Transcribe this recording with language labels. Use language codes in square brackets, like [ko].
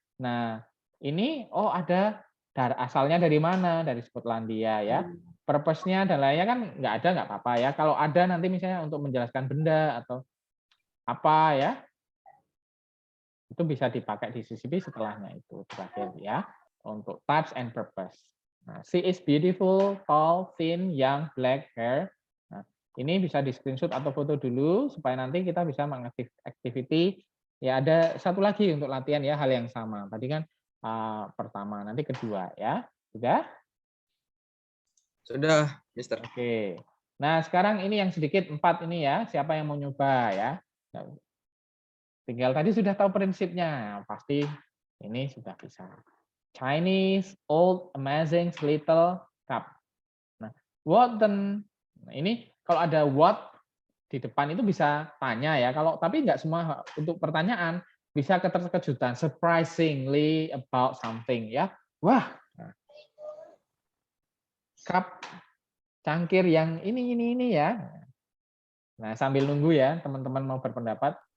[id] Nah, ini ada asalnya dari mana? Dari Skotlandia ya. purpose-nya dan lainnya kan nggak ada nggak apa-apa ya. Kalau ada nanti misalnya untuk menjelaskan benda atau apa ya, itu bisa dipakai di CCP setelahnya itu terakhir ya, untuk types and purpose. [en] Nah, she is beautiful, tall, thin, young, black hair. [id] Nah, ini bisa di screenshot atau foto dulu supaya nanti kita bisa mengaktif activity. Ya, ada satu lagi untuk latihan ya, hal yang sama. Tadi kan pertama, nanti kedua ya. Sudah? Sudah, Mister. Oke. Nah, sekarang ini yang sedikit 4 ini ya. Siapa yang mau nyoba ya? Tinggal tadi sudah tahu prinsipnya. Pasti ini sudah bisa. [en] Chinese, old, amazing, little, cup. Nah, what then? [id] Nah, ini kalau ada what di depan itu bisa tanya ya. Kalau tapi nggak semua untuk pertanyaan bisa keterkejutan, [en] surprisingly about something [id] ya. Wah. Nah. Cup cangkir yang ini ya. Nah, sambil nunggu ya teman-teman mau berpendapat.